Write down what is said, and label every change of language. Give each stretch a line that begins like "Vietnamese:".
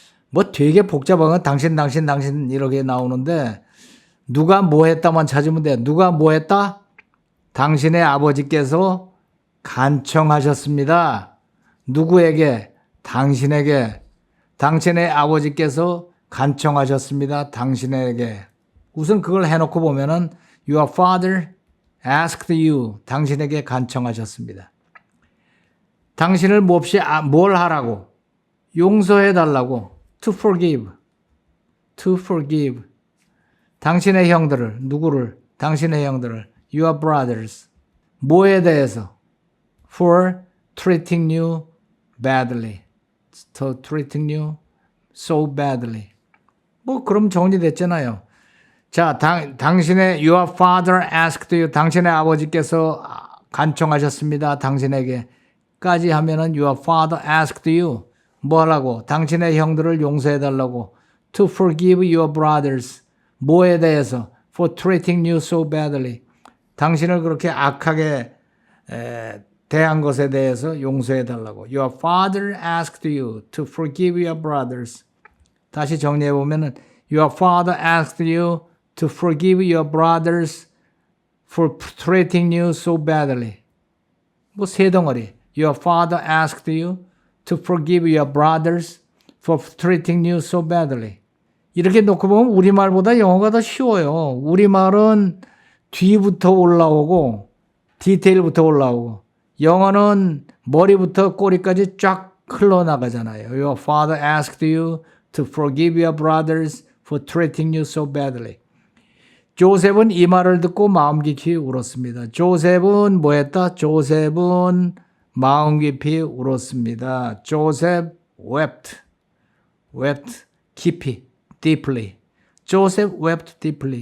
Korean: 뭐 되게 복잡한 건 당신 이렇게 나오는데 누가 뭐 했다만 찾으면 돼. 누가 뭐 했다? 당신의 아버지께서 간청하셨습니다. 누구에게? 당신에게. 당신의 아버지께서 간청하셨습니다. 당신에게. 우선 그걸 해놓고 보면은
English: Your father asked you.
Korean: 당신에게 간청하셨습니다. 당신을 몹시 뭘 하라고? 용서해 달라고.
English: To forgive. To forgive.
Korean: 당신의 형들을. 누구를? 당신의 형들을.
English: Your brothers.
Korean: 뭐에 대해서?
English: For treating you badly. For treating you so badly.
Korean: 뭐 그럼 정리됐잖아요.
English: 자, 당신의 Your father asked you.
Korean: 당신의 아버지께서 간청하셨습니다. 당신에게. 까지 하면은
English: Your father asked you.
Korean: 뭐 하라고? 당신의 형들을 용서해 달라고.
English: To forgive your brothers.
Korean: 뭐에 대해서?
English: For treating you so badly.
Korean: 당신을 그렇게 악하게 대한 것에 대해서 용서해 달라고.
English: Your father asked you to forgive your brothers.
Korean: 다시 정리해 보면은
English: Your father asked you to forgive your brothers for treating you so badly.
Korean: 뭐 세 덩어리.
English: Your father asked you to forgive your brothers for treating you so badly.
Korean: 이렇게 놓고 보면 우리말보다 영어가 더 쉬워요. 우리말은 뒤부터 올라오고 디테일부터 올라오고 영어는 머리부터 꼬리까지 쫙 흘러나가잖아요.
English: Your father asked you to forgive your brothers for treating you so badly.
Korean: 조셉은 이 말을 듣고 마음 깊이 울었습니다. 조셉은 뭐 했다? 조셉은 마음 깊이 울었습니다.
English: Joseph wept. wept 깊이, deeply. Joseph wept deeply.